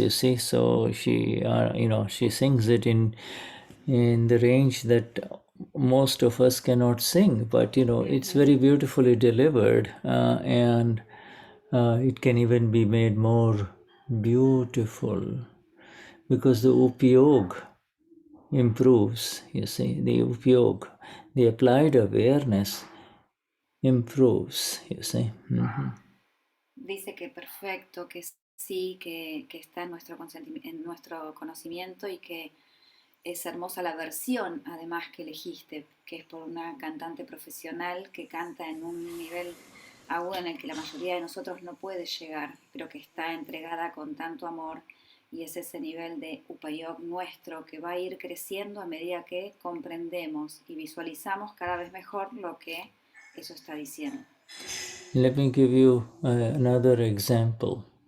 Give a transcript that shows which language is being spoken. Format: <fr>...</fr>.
<en>You see, so she she sings it in the range that most of us cannot sing, but it's very beautifully delivered, and it can even be made more beautiful because the upyog improves. You see, the upyog, the applied awareness improves. You see.</en> <es>Dice que perfecto, que sí, que está en nuestro conocimiento y que es hermosa la versión, además, que elegiste, que es por una cantante profesional que canta en un nivel agudo en el que la mayoría de nosotros no puede llegar, pero que está entregada con tanto amor, y es ese nivel de upayog nuestro que va a ir creciendo a medida que comprendemos y visualizamos cada vez mejor lo que eso está diciendo.</es> <en>Let me give you another example.</en>